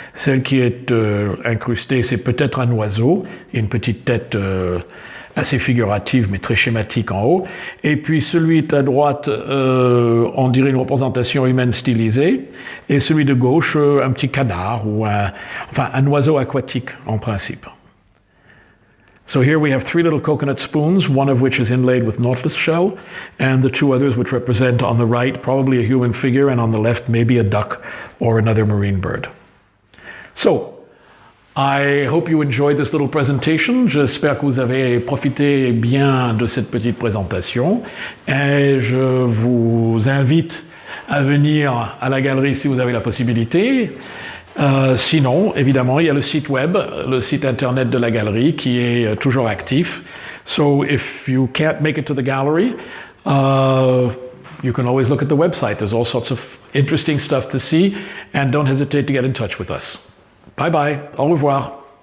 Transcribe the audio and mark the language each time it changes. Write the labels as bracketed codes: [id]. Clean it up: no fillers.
[fr] Celle qui est incrustée, c'est peut-être un oiseau, et une petite tête assez figurative mais très schématique en haut, et puis celui à droite, on dirait une représentation humaine stylisée, et celui de gauche, un petit canard ou un oiseau aquatique en principe. [en] So here we have 3 little coconut spoons, one of which is inlaid with nautilus shell, and the 2 others which represent on the right probably a human figure, and on the left maybe a duck or another marine bird. So, I hope you enjoyed this little presentation. [fr] J'espère que vous avez profité bien de cette petite présentation, et je vous invite à venir à la galerie si vous avez la possibilité. Sinon, évidemment, il y a le site web, le site internet de la galerie qui est toujours actif. [en] So if you can't make it to the gallery, you can always look at the website. There's all sorts of interesting stuff to see, and don't hesitate to get in touch with us. Bye bye. [fr] Au revoir.